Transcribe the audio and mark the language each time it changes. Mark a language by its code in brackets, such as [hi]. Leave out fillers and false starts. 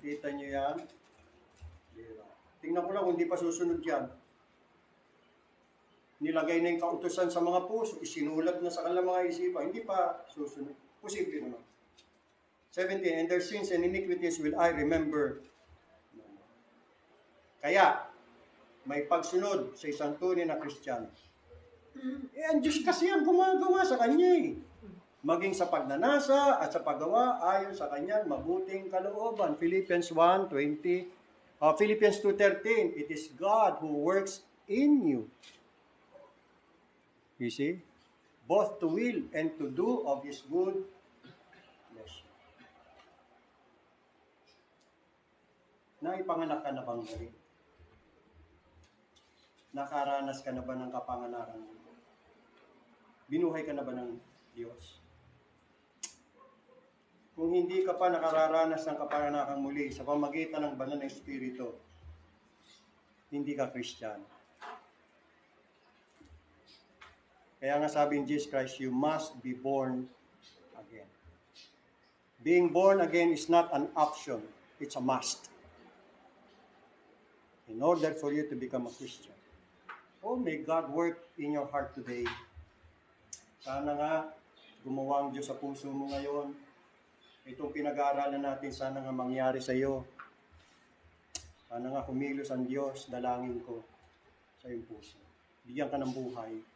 [tl] Kita nyo yan? Tingnan ko lang kung di pa susunod yan. Nilagay na yung kautusan sa mga puso, isinulat na sa kanilang mga isipan, hindi pa susunod. Posible naman. [en] 17, and their sins and iniquities will I remember. [tl] Kaya, may pagsunod sa isang tunay na Kristiyano. Eh, ang Diyos kasi ang gumagawa sa kanya eh. Maging sa pagnanasa at sa paggawa ayon sa kanyang mabuting kalooban. [en] Philippians 1:20, Philippians 2:13, it is God who works in you. You see? Both to will and to do of His good pleasure. [tl] Naipanganak ka na bang muli? Nakaranas ka na ba ng kapanganakan? Binuhay ka na ba ng Diyos? Kung hindi ka pa nakararanas ng kapanganakan muli sa pamagitan ng banal na Espiritu, hindi ka Kristiyano. Kaya nga sabi ng [en] Jesus Christ, you must be born again. Being born again is not an option, it's a must. In order for you to become a Christian. Oh, may God work in your heart today. [tl] Sana nga, gumawa ang Diyos sa puso mo ngayon. Itong pinag-aaralan natin, sana nga mangyari sa iyo. Sana nga kumilos ang Diyos, dalangin ko sa iyong puso. Bigyan ka ng buhay.